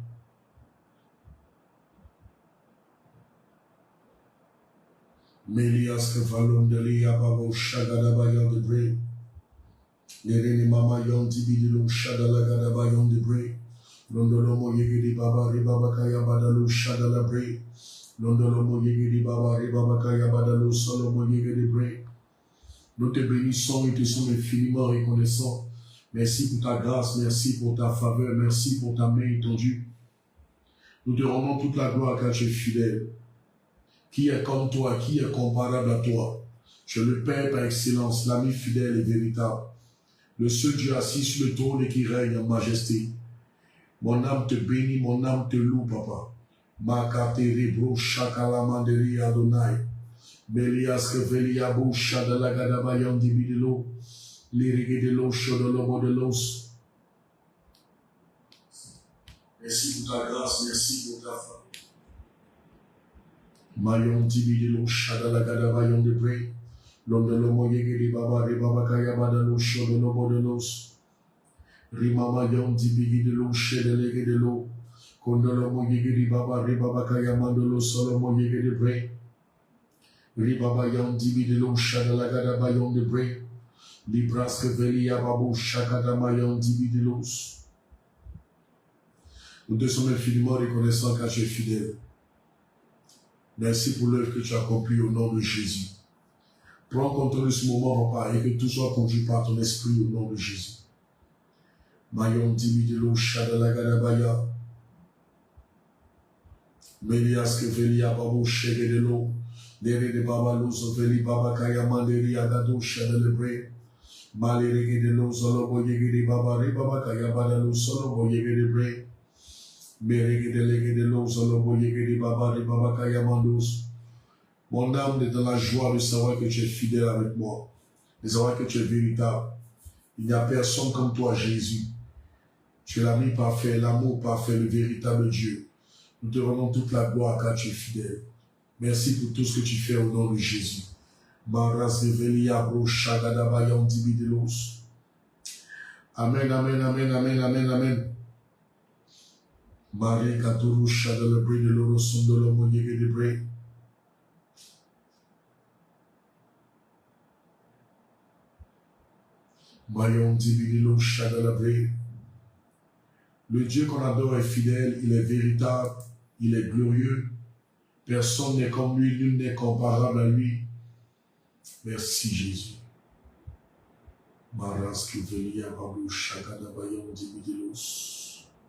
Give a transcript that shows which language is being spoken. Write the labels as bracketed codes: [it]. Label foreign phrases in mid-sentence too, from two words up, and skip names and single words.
[fr] Melias Kevalon Delia Babo Shagadabayon de Bre, Nereni Mama Yon Dibilo Shadala Gadabayon de Bre, Londolomo Yegedi Babare Babakaya Badalo Shadalabre, Londolomo Yegedi Babare Babakaya Badalo Solomo Yegedi Bre. Nous te bénissons et te sommes infiniment reconnaissants. Merci pour ta grâce, merci pour ta faveur, merci pour ta main étendue. Nous te rendons toute la gloire car tu es fidèle. Qui est comme toi, qui est comparable à toi? Tu es le Père par excellence, l'ami fidèle et véritable. Le seul Dieu assis sur le trône et qui règne en majesté. Mon âme te bénit, mon âme te loue, papa. Makateri bro shakalamanderi Adonai. Belias kevelia boucha de la gadabayan dibidelo. L'irrigue de l'eau chodolobo de l'os. Merci pour ta grâce, merci pour ta faveur. Mayon dibidelo shadala gadabayan de bre. Londolomo yegedi baba de babakaya badalo chodolobo de l'os. Rimama yon dibigi de l'eau chedelege de l'eau. Kondolomo yegedi baba ribabakaya mandolo solomo yegedi bre. Ribaba yon dibi de l'eau shadala gadabayon de bre. Libraske velia babu shakadama yon dibi de l'eau. Nous te sommes infiniment reconnaissants car tu es fidèle. Merci pour l'œuvre que tu as accomplie au nom de Jésus. Prends contrôle de ce moment, papa, et que tout soit conduit par ton esprit au nom de Jésus. Mayon dibi de l'eau shadala gadabaya. Melias que velia babu shege de l'eau. Dere de baba lozo veli baba kaya manderi agado shadelebre. Malerege de l'eau solobo yege de baba re baba kaya badalo solobo yege de bre. Merege de lege de l'eau solobo yege de baba re baba kaya mandos. Mon âme est dans la joie de savoir que tu es fidèle avec moi. De savoir que tu es véritable. Il n'y a personne comme toi, Jésus. Tu es l'ami parfait, l'amour parfait, le véritable Dieu. Nous te rendons toute la gloire car tu es fidèle. Merci pour tout ce que tu fais au nom de Jésus. Maras Velia Bro Shagadabayan Dibidelos. Amen, amen, amen, amen, amen, amen. Marie Katuru Shadalebre de l'Oro Sondolo Monyege de Bre. Mayon Dibidelos Shadalebre. Le Dieu qu'on adore est fidèle, il est véritable, il est glorieux. Personne n'est comme lui, nul n'est comparable à lui. Merci Jésus. Maras Kivelia Babu Shagadabayon Dibidelos.